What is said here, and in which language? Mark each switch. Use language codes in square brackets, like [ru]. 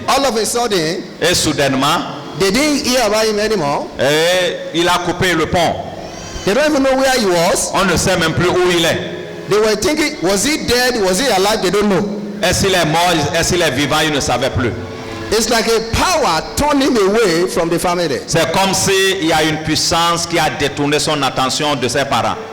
[en] All of a sudden, [fr] Et soudainement, [en] they didn't hear about him anymore. [fr] il a coupé le pont. [en] They don't even know where he was. [fr] On ne sait même plus où il est. [en] They were thinking, was he dead? Was he alive? They don't know. [fr] Est-ce qu'il est mort? Est-ce qu'il est vivant? Il ne savait plus. [en] It's like a power turning him away from the family. [fr] C'est comme s'il y a une puissance qui a détourné son attention de ses parents.